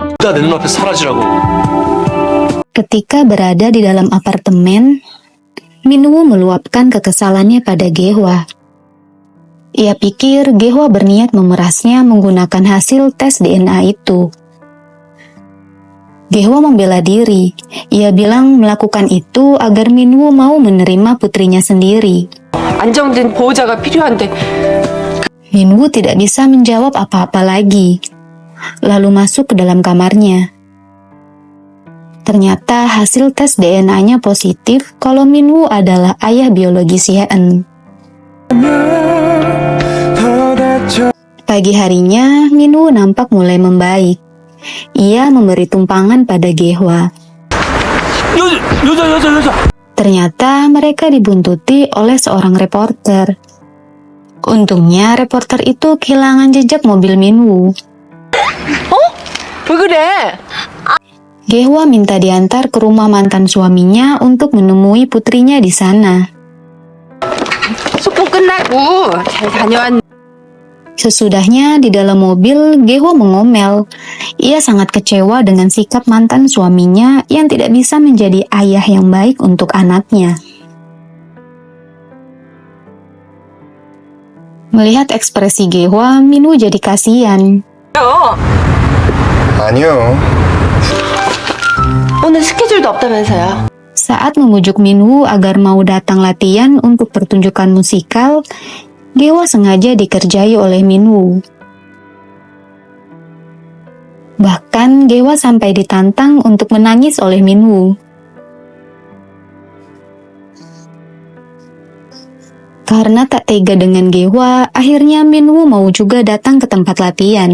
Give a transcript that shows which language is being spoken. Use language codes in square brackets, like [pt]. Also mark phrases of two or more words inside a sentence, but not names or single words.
[ko] 내 눈앞에서 사라지라고. [id] Ketika berada di dalam apartemen, Minwoo meluapkan kekesalannya pada Gehwa. Ia pikir Gehwa berniat memerasnya menggunakan hasil tes DNA itu. Gehwa membela diri. Ia bilang melakukan itu agar Minwoo mau menerima putrinya sendiri. [ko] 안정된 보호자가 필요한데. [id] Minwoo tidak bisa menjawab apa-apa lagi, lalu masuk ke dalam kamarnya. Ternyata hasil tes DNA-nya positif kalau Minwoo adalah ayah biologis Yeon. Pagi harinya, Minwoo nampak mulai membaik. Ia memberi tumpangan pada Gehwa. [ko] 여자. [id] Ternyata mereka dibuntuti oleh seorang reporter. Untungnya reporter itu kehilangan jejak mobil Minwoo. [ko] 왜 그래? [id] Gehwa minta diantar ke rumah mantan suaminya untuk menemui putrinya di sana. [ko] 소풍 끝나고 잘 다녀왔. [id] Sesudahnya di dalam mobil, Gehwa mengomel. Ia sangat kecewa dengan sikap mantan suaminya yang tidak bisa menjadi ayah yang baik untuk anaknya. Melihat ekspresi Gehwa, Minwoo jadi kasihan. [ko] 아니요. 오늘 스케줄도 없다면서요? [id] Saat memujuk Minwoo agar mau datang latihan untuk pertunjukan musikal, Gehwa sengaja dikerjai oleh Minwoo. Bahkan Gehwa sampai ditantang untuk menangis oleh Minwoo. Karena tak tega dengan Gehwa, akhirnya Minwoo mau juga datang ke tempat latihan.